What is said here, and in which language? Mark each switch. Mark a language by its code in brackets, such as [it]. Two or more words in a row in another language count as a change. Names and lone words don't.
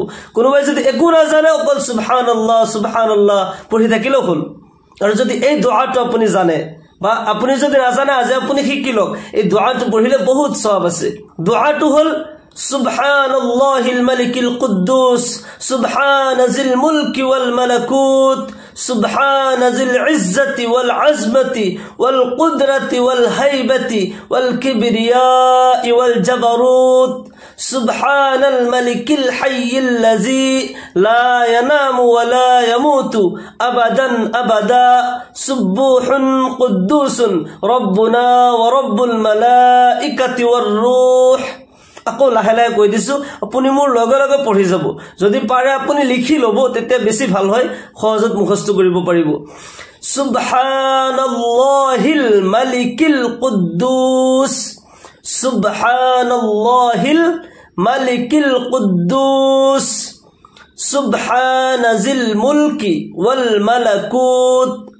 [as] কোনোবাই যদি একো নাজানে অকল [ar] سبحان الله سبحان الله [as] পঢ়ি থাকিলেও হ'ল। আৰু যদি এই দোয়াটো আপুনি জানে বা আপুনি যদি নাজানে আজি আপুনি শিকি লওক, এই দোয়াটো পঢ়িলে বহুত সওয়াব আছে। দোয়াটো হ'ল [ar] سبحان الله الملك القدوس سبحان ذي الملك والملكوت سبحان ذي العزة والعظمة والقدرة والهيبة والكبرياء والجبروت سبحان الملك الحي الذي لا ينام ولا يموت أبدا أبدا سبوح قدوس ربنا ورب الملائكة والروح. [as] আকৌ লাহে লাহে কৈ দিছো, আপুনি মোৰ লগে লগে পঢ়ি যাব। যদি পাৰে আপুনি লিখি ল'ব, তেতিয়া বেছি ভাল হয়, সহজত মুখস্থ কৰিব পাৰিব। [ar] سبحان الله الملك القدوس سبحان الله الملك القدوس سبحان ذي الملك والملكوت